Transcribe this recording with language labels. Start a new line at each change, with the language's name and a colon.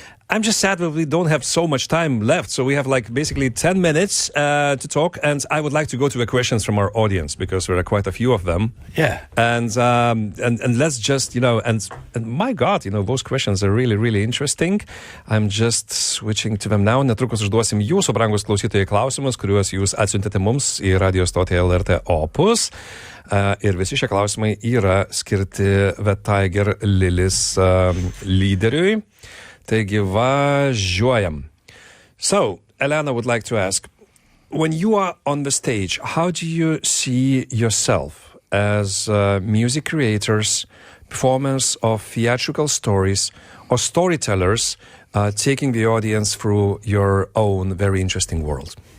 English: I'm just sad that we don't have so much time left. So we have like basically 10 minutes to talk. And I would like to go to the questions from our audience, because there are quite a few of them. Yeah. And let's just, and my God, those questions are really, really interesting. I'm just switching to them now.
Lithuanian: Netrukus užduosim jūsų, brangus klausytojai, klausimus, kuriuos jūs atsiuntėte mums į radio stotį LRT OPUS. Ir visi šie klausimai yra skirti The Tiger Lillies lyderiui. Taigi važiuojam.
English: So, Elena would like to ask, when you are on the stage, how do you see yourself as music creators, performers of theatrical stories, or storytellers taking the audience through your own very interesting world?